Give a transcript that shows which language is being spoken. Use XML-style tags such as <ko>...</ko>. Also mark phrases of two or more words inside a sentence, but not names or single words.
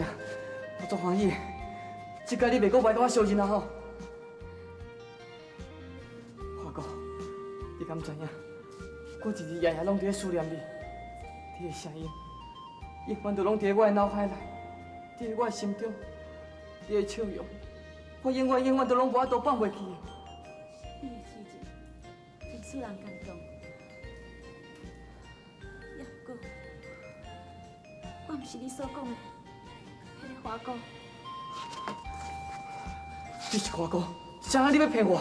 <nan>我足欢喜的，这届你袂阁歹甲我相认啊吼！花姑，你敢知影？我日日夜夜拢伫咧思念你，你的声音永远都拢伫咧我的脑海内，伫咧我的心中，你的笑容，我永远都拢无法度放袂记的。你的痴情真使人感动。也不过，我毋是你所讲的迄个花姑。你是花姑，谁人你要骗我？</nan>